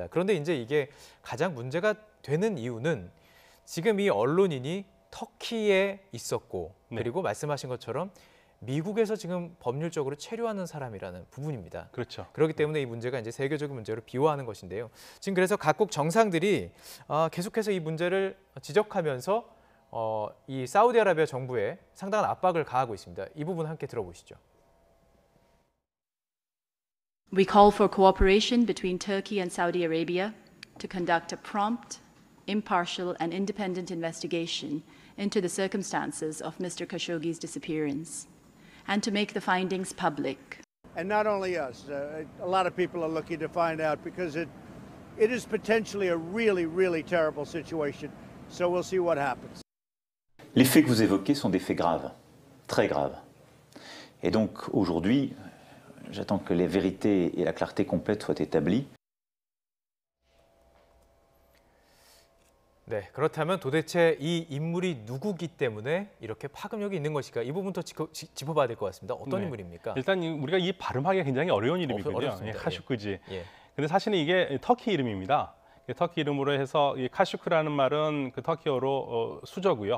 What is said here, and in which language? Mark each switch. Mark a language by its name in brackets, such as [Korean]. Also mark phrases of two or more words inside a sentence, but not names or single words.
[Korean] 그런데 이제 이게 가장 문제가 되는 이유는 지금 이 언론인이 터키에 있었고 그리고 말씀하신 것처럼 미국에서 지금 법률적으로 체류하는 사람이라는 부분입니다. 그렇죠. 그렇기 때문에 이 문제가 이제 세계적인 문제로 비화하는 것인데요. 지금 그래서 각국 정상들이 계속해서 이 문제를 지적하면서 이 사우디아라비아 정부에 상당한 압박을 가하고 있습니다. 이 부분 함께 들어보시죠. [English] We call for cooperation between Turkey and Saudi Arabia to conduct a prompt, impartial and independent investigation into the circumstances of Mr. Khashoggi's disappearance and to make the findings public. And not only us, a lot of people are looking to find out because it is potentially a really, really terrible situation. So we'll see what happens. [French] Les faits que vous évoquez sont des faits graves, très graves. Et donc aujourd'hui, j'attends que les vérités et la clarté complète soient établies. [Korean] 네, 그렇다면 도대체 이 인물이 누구기 때문에 이렇게 파급력이 있는 것일까? 이 부분도 짚어봐야 될 것 같습니다. 어떤 인물입니까? 일단 우리가 이 발음하기가 굉장히 어려운 이름이거든요. 어렵습니다. 카슈크지. 예. 근데 사실은 이게 터키 이름입니다. 터키 이름으로 해서 이 카슈크라는 말은 그 터키어로 수저고요.